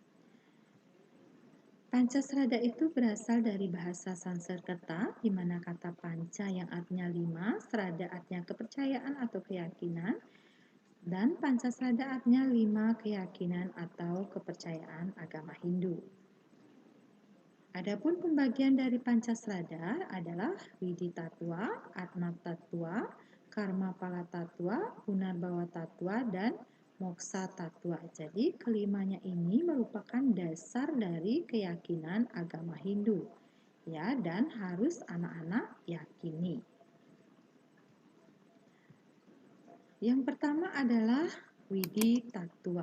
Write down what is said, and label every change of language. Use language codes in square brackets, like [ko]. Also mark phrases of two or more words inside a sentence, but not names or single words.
[id] Pancasrada itu berasal dari bahasa Sanskerta, di mana kata panca yang artinya 5, srada artinya kepercayaan atau keyakinan, dan Pancasrada artinya 5 keyakinan atau kepercayaan agama Hindu. Adapun pembagian dari Pancasrada adalah Widi Tattwa, Atma Tattwa, Karma Pala Tattwa, Punarbawa Tattwa, dan Moksa Tattwa. Jadi kelimanya ini merupakan dasar dari keyakinan agama Hindu, ya, dan harus anak-anak yakini. Yang pertama adalah Widi Tattwa.